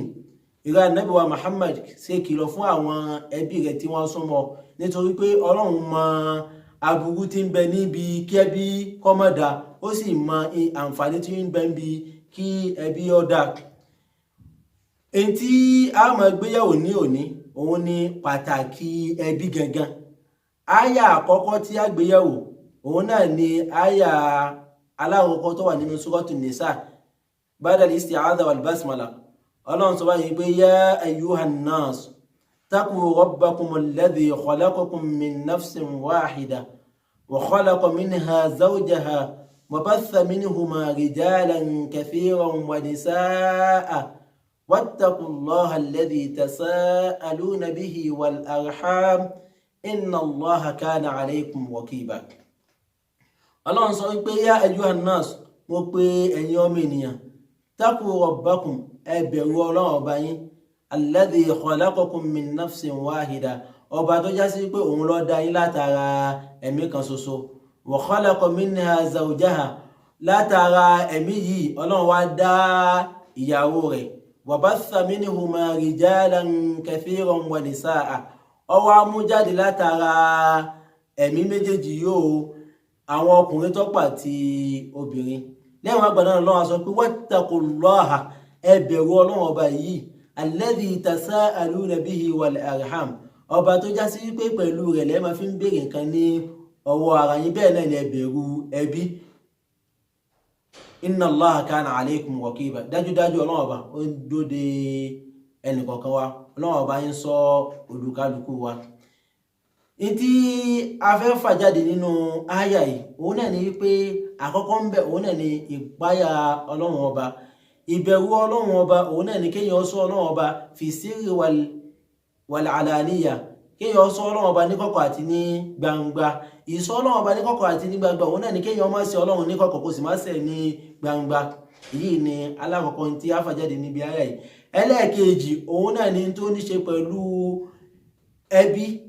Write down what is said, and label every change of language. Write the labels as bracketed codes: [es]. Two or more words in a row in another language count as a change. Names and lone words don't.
[yo] Ìrẹ́ Ànábì wa Muhammad ṣe kìlọ̀ fún àwọn ẹbí rẹ̀ tí wọ́n súnmọ́, nítorí pé Ọlọ́run mọ aburú tí ń bẹ níbi kí ẹbí kó má dá, ó sì mọ àǹfààní tí ń bẹ níbi kí ẹbí ó dá. Èyí tí a máa gbéyàwó ní òní, òun ni pàtàkì ẹbí gangan. Àyà àkọ́kọ́ tí a gbéyàwó, òun náà ni àyà alákọ̀ọ́kọ́ tó wà nínú Suratul Nisa, [ar] بدل الاستعاذة والبسملة. [yo] Ọlọ́run sọ báyìí pé [ar] يا أيها الناس اتقوا ربكم الذي خلقكم من نفس واحدة وخلق منها زوجها وبث منهما رجالا كثيرا ونساء واتقوا الله الذي تساءلون به والأرحام إن الله كان عليكم رقيبا. [yo] Ọlọ́run sọ pé [ar] يا أيها الناس, [yo] mo pè ẹ̀yin ọmọ ènìyàn, [ar] اتقوا ربكم, [yo] ẹ bẹ̀rù Ọlọ́run ọba yín, [ar] الذي خلقكم من نفس واحدة, [yo] ọba tó já sí pé òun ló dá yín látara ẹ̀mí kan ṣoṣo, [ar] وخلق منها زوجها, [yo] látara ẹ̀mí yìí Ọlọ́run wá dá ìyàwó rẹ̀, [ar] وبث منهما رجالا كثيرا ونساء, [yo] ó wá mú jáde látara ẹ̀mí méjèèjì yóò àwọn ọkùnrin tó pọ̀ àti obìnrin. Lẹ́yìn wá gbọ́dọ̀ Ọlọ́run sọ pé wattaqullaha, ẹ bẹ̀rù Ọlọ́run ọba yìí, [ar] الذي تساءلون به والأرحام, [yo] ọba tó já sí wípé pẹ̀lú rẹ̀ lẹ́ máa fi ń béèrè nǹkan ní ọwọ́ ara yín, bẹ́ẹ̀ náà ni ẹ bẹ̀rù ẹbí. [ar] إن الله كان عليكم رقيبا, [yo] dájúdájú Ọlọ́run ọba ó ń dóde ẹnìkọ̀ọ̀kan wa, Ọlọ́run ọba yín sọ olùkálukú wa. Ìtí a fẹ́ fà jáde nínú àyà yìí, òun náà ni wípé àkọ́kọ́ ń bẹ, òun náà ni ìpáyà Ọlọ́run ọba, ìbẹ̀rù Ọlọ́run ọba. Òun náà ni kéèyàn sọ Ọlọ́run ọba [ar] في السر والعلانية, [yo] kéèyàn sọ Ọlọ́run ọba ní kọ̀kọ̀ àti ní gbangba. Ìsọ Ọlọ́run ọba ní kọ̀kọ̀ àti ní gbangba, òun náà ni kéèyàn má ṣe Ọlọ́run ní kọ̀kọ̀ kó sì má ṣe ní gbangba. Èyí ni alákọ̀ọ́kọ́ tí a fà jáde níbi àyà yìí. Ẹlẹ́ẹ̀kejì, òun náà ni tó ní ṣe pẹ̀lú ẹbí.